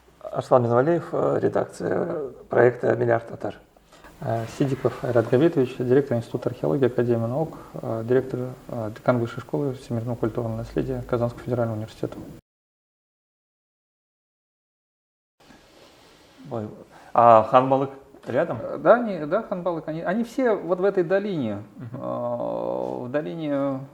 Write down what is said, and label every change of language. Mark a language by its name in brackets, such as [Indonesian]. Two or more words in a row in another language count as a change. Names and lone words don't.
[Russian] Арслан Минвалиев, редакция проекта «Миллиард татар». Сидиков Айрат Габитович, директор Института археологии Академии наук, директор, декан Высшей школы всемирного культурного наследия Казанского федерального университета. А Ханбалык рядом? Да, Ханбалык, они все вот в этой долине, в долине